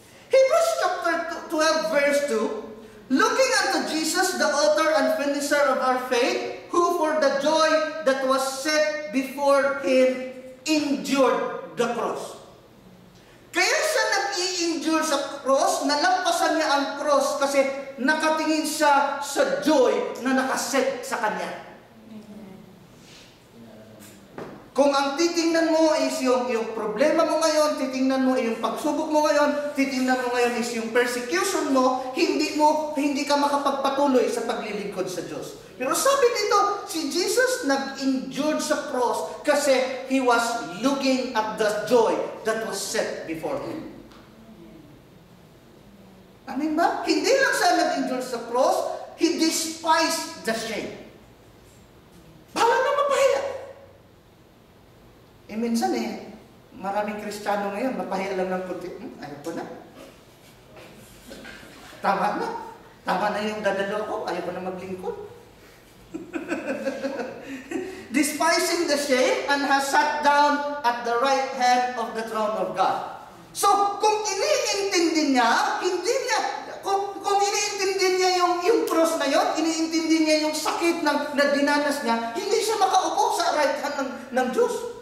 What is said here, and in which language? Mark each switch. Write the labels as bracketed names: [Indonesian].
[English] Hebrews chapter 12, verse 2, looking unto Jesus, the author and finisher of our faith, who for the joy that was set before him endured the cross. [Filipino] Kaya siya nag-i-endure sa cross, nalampasan niya ang cross kasi nakatingin siya sa joy na nakaset sa kanya. Kung ang titingnan mo is yung problema mo ngayon, titingnan mo yung pagsubok mo ngayon, titingnan mo ngayon is yung persecution mo, hindi ka makapagpatuloy sa paglilingkod sa Diyos. Pero sabi dito, si Jesus nag-endure sa cross kasi [English] He was looking at the joy that was set before Him. [Filipino] Amen ba? Hindi lang siya nag-endure sa cross, [English] He despised the shame. [Filipino] Bahala na mapahiya. Minsan maraming Kristiyano ngayon, mapahiya lang ng kunti. Ayaw ko na. Tama na. Tama na yung dadalo ko, ayaw ko na maglingkod. [English] Despising the shame and has sat down at the right hand of the throne of God. [Filipino] So, kung iniintindi niya, kung iniintindi niya yung cross na yun, iniintindi niya yung sakit na dinanas niya, hindi siya makaupo sa right hand ng Diyos.